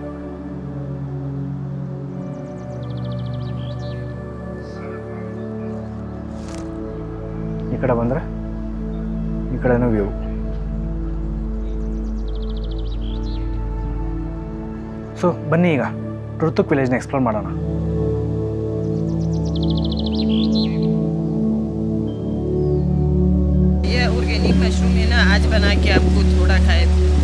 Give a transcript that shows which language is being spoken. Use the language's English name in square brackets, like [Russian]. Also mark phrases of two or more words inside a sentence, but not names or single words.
[Kannada] ಈ ಕಡೆ ಬಂದರೆ ಈ ಕಡೆನೂ ವ್ಯೂ. ಸೊ ಬನ್ನಿ ಈಗ ತುರ್ತುಕ್ ವಿಲೇಜ್ನ ಎಕ್ಸ್ಪ್ಲೋರ್ ಮಾಡೋಣ. [Hindi] ये [English] organic mushroom [Hindi] है ना, आज बना के आपको थोड़ा खाए